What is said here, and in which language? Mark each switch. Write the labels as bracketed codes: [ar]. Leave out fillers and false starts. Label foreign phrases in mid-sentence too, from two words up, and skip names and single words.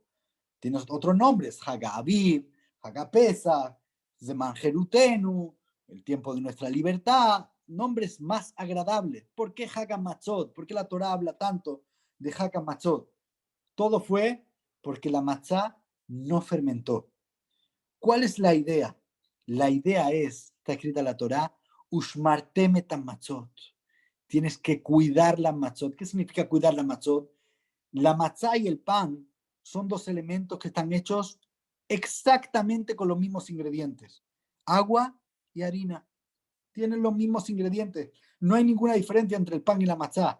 [es] Tiene otros nombres, [he] חג האביב, חג הפסח, זמן חירותנו, [es] el tiempo de nuestra libertad, nombres más agradables. ¿Por qué [he] חג המצות? [es] ¿Por qué la Torá habla tanto de [he] חג המצות? [es] Todo fue porque la matzá no fermentó. ¿Cuál es la idea? La idea es, está escrita en la Torá, [he] ושמרתם את המצות. [es] Tienes que cuidar la matzot. ¿Qué significa cuidar la matzot? La matzá y el pan son dos elementos que están hechos exactamente con los mismos ingredientes. Agua y harina. Tienen los mismos ingredientes. No hay ninguna diferencia entre el pan y la matzá.